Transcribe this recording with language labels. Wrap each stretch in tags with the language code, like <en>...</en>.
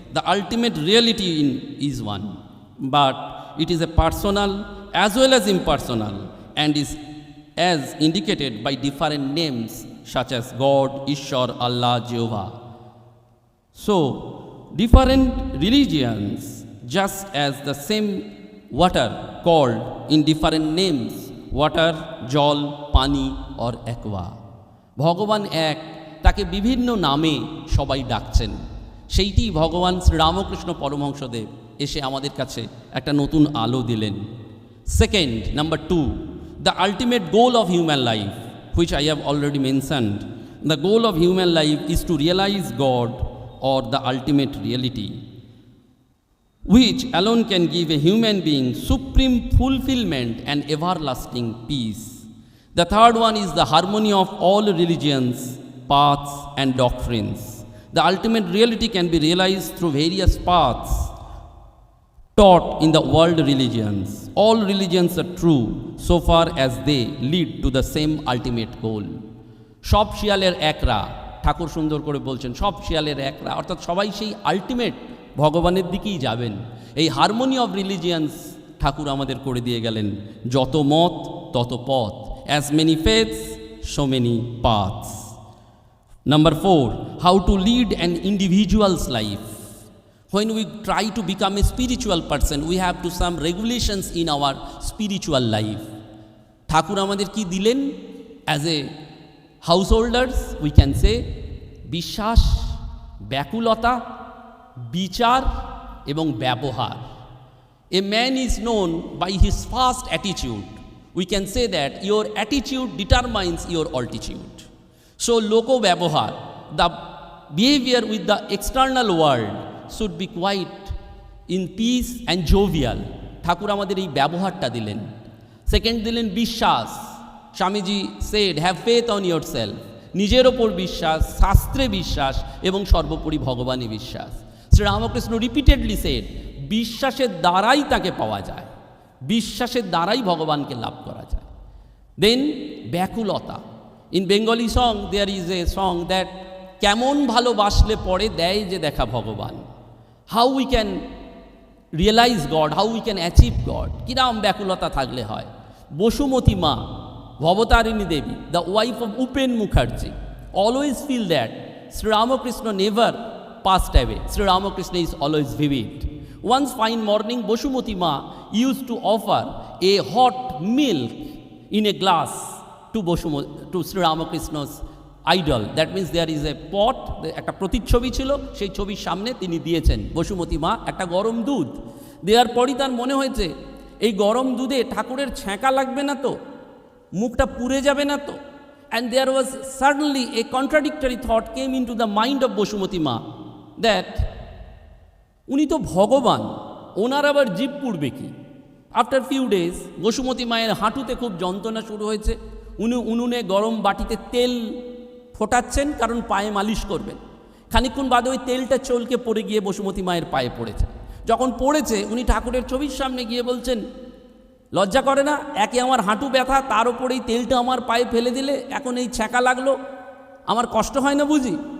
<en>The ultimate reality is one, but it is a personal as well as impersonal, and is as indicated by different names such as God, Ishwar, Allah, Jehovah. So, different religions, just as the same water called in different names, water, jol, pani or aqua.</en> <bn>ভগবান এক, তাকে বিভিন্ন নামে সবাই ডাকছেন। সেইটি ভগবান শ্রীরামকৃষ্ণ পরমহংসদেব এসে আমাদের কাছে একটা নতুন আলো দিলেন।</bn> <en>Second, number two, the ultimate goal of human life, which I have already mentioned. The goal of human life is to realize God, or the ultimate reality, which alone can give a human being supreme fulfillment and everlasting peace. The third one is the harmony of all religions, paths and doctrines. The ultimate reality can be realized through various paths taught in the world religions. All religions are true so far as they lead to the same ultimate goal.</en> <bn>সব শিয়ালের একরা, ঠাকুর সুন্দর করে বলছেন, সব শিয়ালের একরা, অর্থাৎ সবাই সেই আলটিমেট ভগবানের দিকেই যাবেন। এই হারমোনি অফ রিলিজিয়ান্স ঠাকুর আমাদের করে দিয়ে গেলেন, যত মত তত পথ,</bn> <en>as many faiths so many paths. Number 4, how to lead an individual's life. When we try to become a spiritual person, we have to some regulations in our spiritual life.</en> <bn>ঠাকুর আমাদের কি দিলেন?</bn> <en>As a householders we can say</en> <bn>বিশ্বাস, ব্যাকুলতা, বিচার এবং ব্যবহার।</bn> <en>A man is known by his first attitude. We can say that your attitude determines your altitude. So loko ব্যবহার, the behavior with the external world should be quite in peace and jovial.</en> <bn>ঠাকুর আমাদের এই ব্যবহারটা দিলেন। Second দিলেন বিশ্বাস।</bn> <en>Swamiji said have faith on yourself.</en> <bn>নিজের ওপর বিশ্বাস, শাস্ত্রে বিশ্বাস এবং সর্বোপরি ভগবানে বিশ্বাস। শ্রীরামকৃষ্ণ</bn> <en>repeatedly said</en> <bn>বিশ্বাসের দ্বারাই তাকে পাওয়া যায়, বিশ্বাসের দ্বারাই ভগবানকে লাভ করা যায়।</bn> <en>Then ব্যাকুলতা। In Bengali song there is a song that</en> <bn>কেমন ভালোবাসলে পরে দেয় যে দেখা ভগবান।</bn> <en>how we can realise God, how we can achieve God,</en> <bn>কিরাম ব্যাকুলতা থাকলে হয়।</bn> <en>বসুমতী মা, Bhavatarini Devi, the wife of Upen Mukherjee, always feel that Sri Ramakrishna never passed away. Sri Ramakrishna is always vivid. One fine morning, Boshumati Ma used to offer a hot milk in a glass to Sri Ramakrishna's idol. That means there is a pot,</en> <bn>একটা প্রতিচ্ছবি ছিল, সেই ছবির সামনে তিনি দিয়েছেন বসুমতী মা একটা গরম দুধ। দেওয়ার পরই তার মনে হয়েছে এই গরম দুধে ঠাকুরের ছ্যাঁকা লাগবে না তো, মুখটা পুড়ে যাবে না তো।</bn> <en>And there was suddenly a contradictory thought came into the mind of Boshumati Ma that</en> <bn>উনি তো ভগবান, ওনার আবার জীব পুড়বে কি।</bn> <en>after few days</en> <bn>বসুমতী মায়ের হাঁটুতে খুব যন্ত্রণা শুরু হয়েছে। উনি উনুনে গরম বাটিতে তেল ফোটাচ্ছেন, কারণ পায়ে মালিশ করবেন। খানিকক্ষণ বাদে ওই তেলটা চলকে পড়ে গিয়ে বসুমতী মায়ের পায়ে পড়েছে। যখন পড়েছে উনি ঠাকুরের ছবির সামনে গিয়ে বলছেন, লজ্জা করে না, একে আমার হাঁটু ব্যথা, তার উপরে এই তেলটা আমার পায়ে ফেলে দিলে, এখন এই ছ্যাঁকা লাগলো, আমার কষ্ট হয় না বুঝি।</bn>